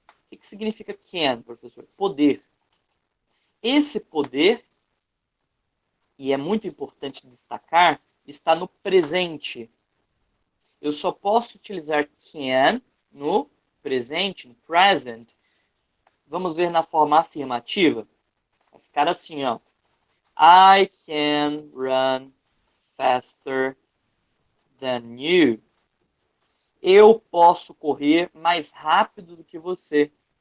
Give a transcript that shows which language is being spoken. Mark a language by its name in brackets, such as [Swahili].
[Portuguese] O que significa can, professor? Poder. Esse poder, e é muito importante destacar, está no presente. Eu só posso utilizar can no presente, no present. Vamos ver na forma afirmativa. Vai ficar assim, ó. [English] I can run faster than you. [Portuguese] Eu posso correr mais rápido do que você.